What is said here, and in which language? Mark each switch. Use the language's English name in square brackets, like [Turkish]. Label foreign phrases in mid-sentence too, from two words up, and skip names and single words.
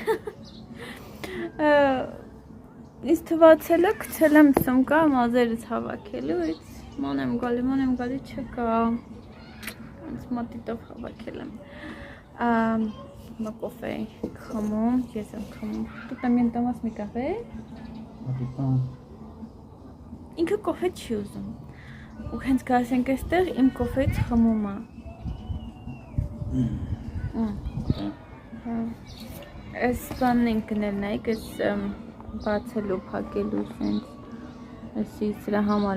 [Armenian] Ինձ թվացել է, գցել եմ սումկա մազերս հավաքելու, ման եմ գալի չկա։ Ինձ մատիտով հավաքել եմ։ Հիմա կոֆե ենք խմում, ես եմ խմում։ Դու [Spanish] también tomas mi café? [Armenian] Ինքը կոֆե չի ուզում։ Ու հենց գալիս ենք այստեղ իմ կոֆեից խմում է։ Այս բանն ենք գնել նայք, այս բացելու, փակելու սենց, այսի սրա համար